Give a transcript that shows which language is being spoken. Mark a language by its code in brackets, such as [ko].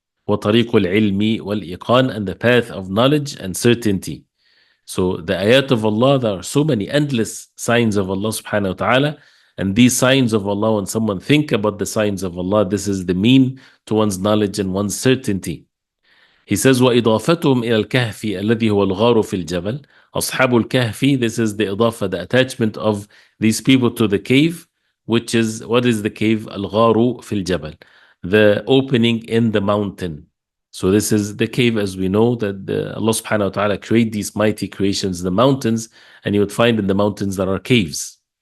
[ar] وطريق العلم والإيقان, [en] and the path of knowledge and certainty. So the ayat of Allah, there are so many endless signs of Allah subhanahu wa ta'ala, and these signs of Allah, when someone think about the signs of Allah, this is the mean to one's knowledge and one's certainty. He says, [ar] وإضافتهم إلى الكهف الذي هو الغار في الجبل. أصحاب الكهف, [en] this is the إضافة, the attachment of these people to the cave, which is, what is the cave? [ar] الغار في الجبل, [en] the opening in the mountain. So this is the cave, as we know, that Allah subhanahu wa ta'ala create these mighty creations, the mountains, and you would find in the mountains there are caves.